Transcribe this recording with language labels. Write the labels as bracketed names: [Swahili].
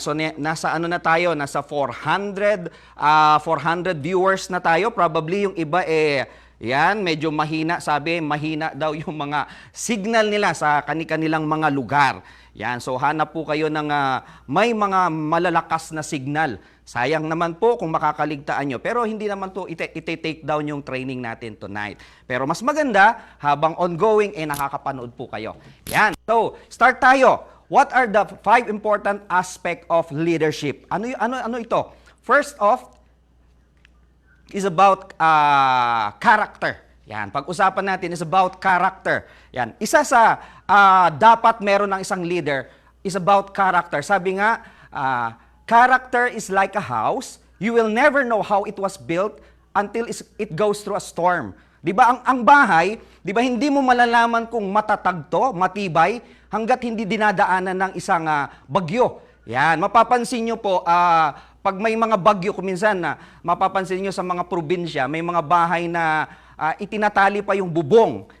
[Filipino] So nasa ano na tayo? Nasa 400 viewers na tayo. Probably yung iba yan, medyo mahina, sabi, mahina daw yung mga signal nila sa kanilang mga lugar. Yan, so hanap po kayo ng may mga malalakas na signal. Sayang naman po kung makakaligtaan nyo. Pero hindi naman to ite-take down yung training natin tonight. Pero mas maganda, habang ongoing, nakakapanood po kayo. Yan, so start tayo. [English] What are the 5 important aspect of leadership? [Filipino] Ano ito? [English] First off, is about character. [Filipino] Yan, pag-usapan natin [English] is about character. [Filipino] Yan, isa sa dapat meron ng isang leader is about character. Sabi nga, [English] character is like a house. You will never know how it was built until it goes through a storm. [Filipino] 'Di ba ang bahay, 'di ba hindi mo malalaman kung matatag to, matibay hangga't hindi dinadaanan ng isang bagyo. Yan, mapapansin nyo po, pag may mga bagyo, kuminsan mapapansin nyo sa mga probinsya, may mga bahay na itinatali pa yung bubong.